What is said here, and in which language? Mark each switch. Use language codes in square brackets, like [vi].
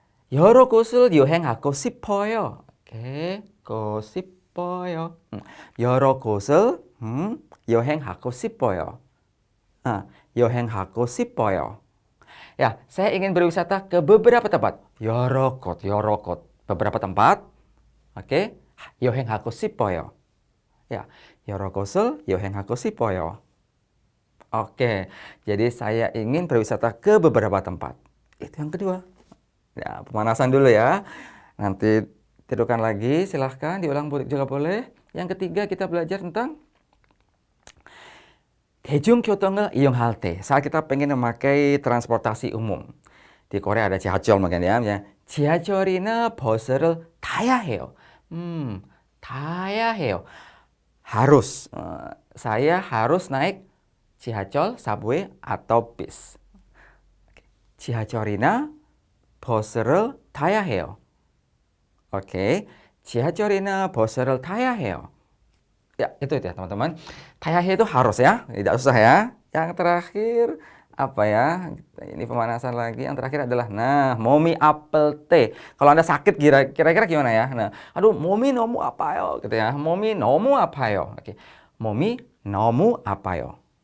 [ko] 여러 곳을 여행하고 싶어요. Oke, go 싶어요. 여러 곳을 여행하고 싶어요. 여행하고 싶어요. [id] Ya, saya ingin berwisata ke beberapa tempat. [ko] 여러 곳. [id] Beberapa tempat. [ko] Oke, 여행하고 싶어요. Ya, 여러 곳을 여행하고 싶어요. [id] Oke, jadi saya ingin berwisata ke beberapa tempat. Itu yang kedua. Ya, pemanasan dulu ya. Nanti tidurkan lagi, silahkan diulang juga boleh. Yang ketiga kita belajar tentang [ko] 대중교통을 이용할 때. [id] Saat kita pengen memakai transportasi umum. Di Korea ada 지하철 mungkin ya. [ko] 지하철이나 버스를 타야 해요. 타야 해요. [id] Harus. Saya harus naik 지하철, subway, atau bis. [ko] 지하철이나 버스를 타야 해요. Oke, 지하철이나 버스를 타야 해요. [id] Ya, itu ya teman-teman. [ko] 타야 해도 [id] harus ya, tidak susah ya. Yang terakhir apa ya? Ini pemanasan lagi. Yang terakhir adalah [ko] 몸이 아플 때. [id] Kalau Anda sakit kira-kira gimana ya? Nah, aduh, [ko] 몸이 너무 아파요 [id] gitu ya. [ko] 몸이 너무 아파요. Oke. 몸이 너무 아파요.